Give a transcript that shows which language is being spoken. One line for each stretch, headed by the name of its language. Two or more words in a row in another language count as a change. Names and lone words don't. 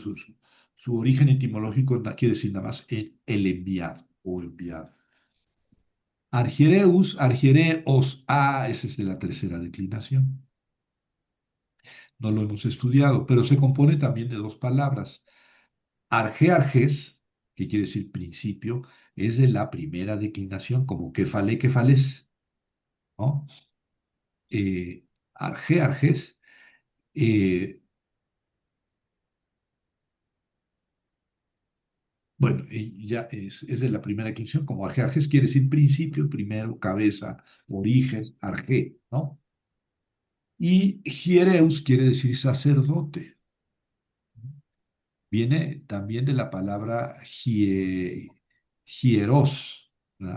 Spanish: Su origen etimológico quiere decir nada más el enviado o enviado. Argiereus, argiereos, ese es de la tercera declinación. No lo hemos estudiado, pero se compone también de dos palabras. Arge-arges, que quiere decir principio, es de la primera declinación, como que fales, ¿no? Arge-arges, eh, bueno, y ya es de la primera declinación, como arge-arges quiere decir principio, primero, cabeza, origen, arge, ¿no? Y hiereus quiere decir sacerdote. Viene también de la palabra hieros, ¿verdad?